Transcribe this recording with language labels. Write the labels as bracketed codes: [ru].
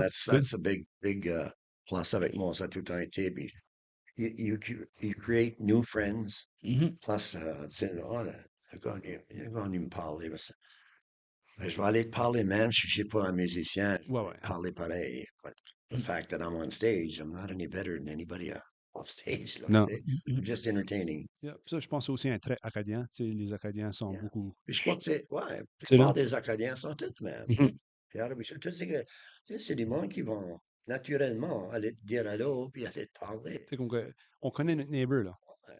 [en] that's good. that's a big plus [fr] avec moi, ça a tout le temps été. Puis [en] you create new friends. Mhm. [fr] Plus, tu sais, il est venu me parler. Je vais aller te parler même si je ne suis pas un musicien. Je Ouais, vais ouais. te parler pareil. [en] But the Mm. fact that I'm on stage, I'm not any better than anybody off stage. [fr] Là, Non. tu sais. Mhm. [en] I'm just entertaining. Yeah. [fr] Ça, je pense que c'est aussi un trait acadien. Tu sais, les Acadiens sont Yeah. beaucoup. Puis je crois que ouais, la C'est là. plupart des Acadiens sont tous mêmes. Mhm. Puis alors, tu sais, tu sais, c'est des gens qui vont naturellement aller te dire allô, puis aller te parler. Tu sais, on connaît notre neighbor, là. Ouais,